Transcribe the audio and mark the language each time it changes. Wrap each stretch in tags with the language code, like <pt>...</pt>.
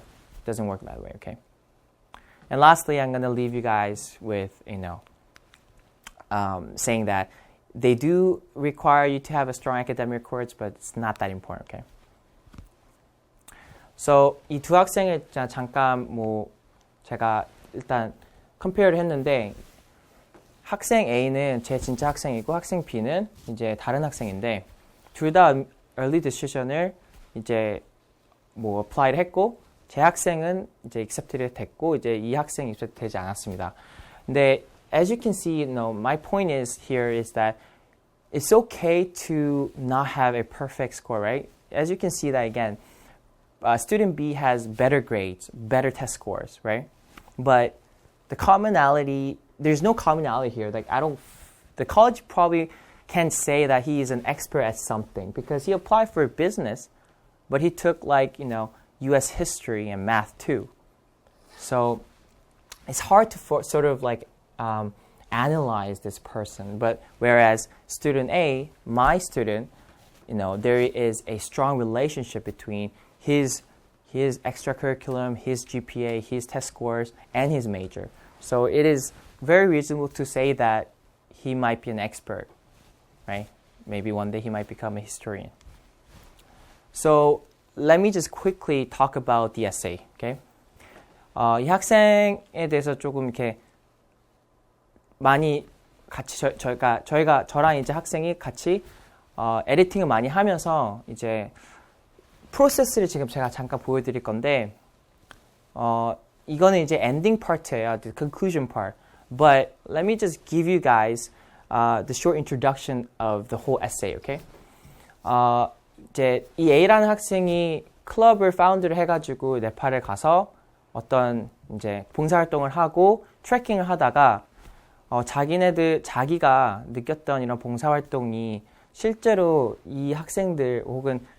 <en>It doesn't work that way, okay? And lastly, I'm going to leave you guys with saying that they do require you to have a strong academic records, but it's not that important, okay?</en> <ko>So 이 두 학생을 잠깐 제가 일단 컴페어를 했는데 학생 A는 제 진짜 학생이고 학생 B는 이제 다른 학생인데 둘 다 early decision을 이제 apply를 했고 제 학생은 이제 accepted 됐고 이제 이 학생이 accepted 되지 않았습니다.</ko> <en>근데 as you can see, my point is here is that it's okay to not have a perfect score, right? As you can see that again, student B has better grades, better test scores, right? But the commonality, there's no commonality here. The college probably can't say that he is an expert at something because he applied for business, but he took U.S. history and math too. So it's hard to sort of analyze this person. But whereas student A, my student, there is a strong relationship between his extracurriculum, his GPA, his test scores, and his major. So it is very reasonable to say that he might be an expert, right? Maybe one day he might become a historian. So let me just quickly talk about the essay, okay?</en> <ko>이 학생에 대해서 조금 이렇게 많이 같이 저랑 이제 학생이 같이 에디팅을 많이 하면서 이제 프로세스를 지금 제가 잠깐 보여드릴 건데 이거는 이제 엔딩 파트예요,</ko> <en>the conclusion part. But let me just give you guys the short introduction of the whole essay, okay?</en> <ko>이제 이 A라는 학생이 클럽을 파운드를 해가지고 네팔에 가서 어떤 이제 봉사활동을 하고 트레킹을 하다가 자기가 느꼈던 이런 봉사활동이 실제로 이 학생들 혹은</ko>